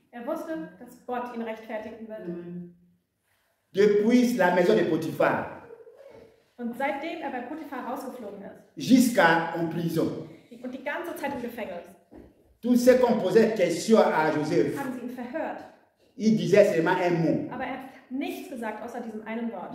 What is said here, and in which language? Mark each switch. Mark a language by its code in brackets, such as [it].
[de] Er wusste, dass Gott ihn rechtfertigen wird. [fr] Depuis la maison de Potiphar [de] Und seitdem er bei Potiphar rausgeflogen ist [fr] jusqu'à en prison, [de] und die ganze Zeit im Gefängnis, [fr] tous ceux qui ont posé question à Joseph, [de] haben sie ihn verhört. [fr] il disait seulement un mot. [de] Aber er hat nichts gesagt, außer diesem einen Wort.